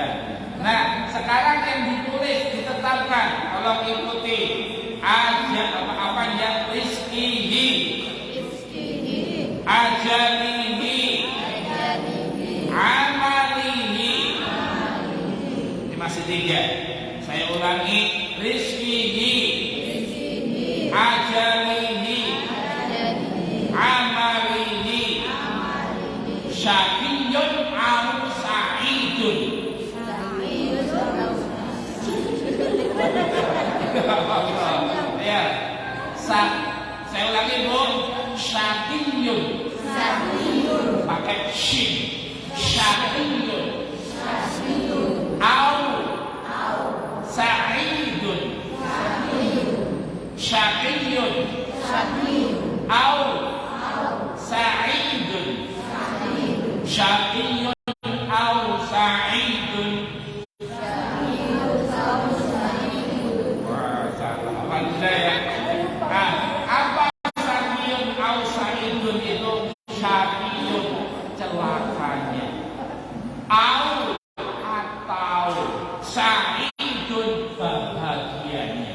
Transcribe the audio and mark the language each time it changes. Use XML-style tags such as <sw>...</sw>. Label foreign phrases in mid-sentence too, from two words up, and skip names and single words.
<id>Nah, sekarang yang ditulis ditetapkan, tolong ikuti. Apa ya?</id> <ar>رزقه، أجله، عمله.</ar> <id>Ini masih 3. Saya ulangi.</id> <ar>رزقه، أجله، عمله. شقي أو سعيد.</ar> <id>Ya. Saya ulangi Bu. Syaqiyun. Pakai shin. Syaqiyun.</id> <ar>أو سعيد. شقي. أو سعيد. شقي أو سعيد.</ar> <id>Wah, salah ya. Apa</id> <ar>شقي أو سعيد</ar> <id>itu? Syaqiyun celakanya, au atau sa'idun bahagianya.</id>